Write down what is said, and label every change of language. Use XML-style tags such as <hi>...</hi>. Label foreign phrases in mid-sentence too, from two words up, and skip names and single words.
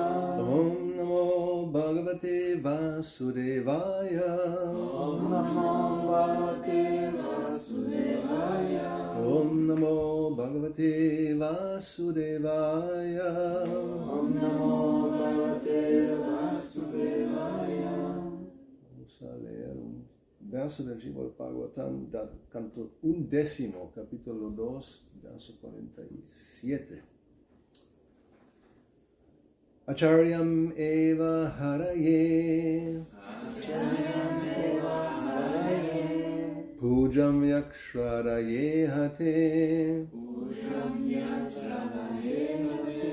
<sa>Om Namo Bhagavate Vasudevaya. Om Namo Bhagavate Vasudevaya. Om Namo Bhagavate Vasudevaya. Om Namo Bhagavate Vasudevaya.</sa> <es>Vamos a leer un verso del Srimad Bhagavatam, canto 11, capítulo 2, verso 47.</es> <sa>Acharyam eva haraye, Acharyam eva haraye, pujam yakshvaraye hate, pujam yasradaye hate,</sa>